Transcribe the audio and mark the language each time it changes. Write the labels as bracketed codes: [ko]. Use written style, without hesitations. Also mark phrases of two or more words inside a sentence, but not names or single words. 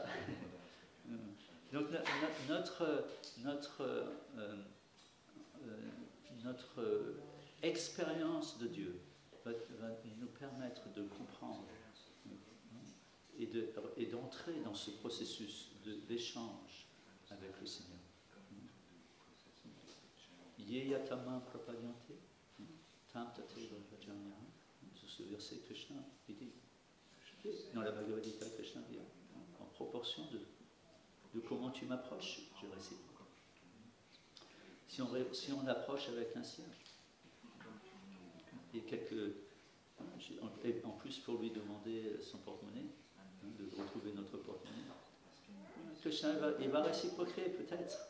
[fr] Donc notre expérience de Dieu va nous permettre de comprendre et d'entrer dans ce processus d'échange avec le Seigneur. [sa] ये यतम प्रपद्यन्ते तम् ततेव भजन्य. [fr] C'est ce verset Krishna, il dit. Dans la Bhagavad Gita, Krishna dit, en proportion de comment tu m'approches, je récite. Si on approche avec un cierge, et en plus pour lui demander son porte-monnaie, de retrouver notre porte-monnaie, Krishna il va réciproquer, peut-être.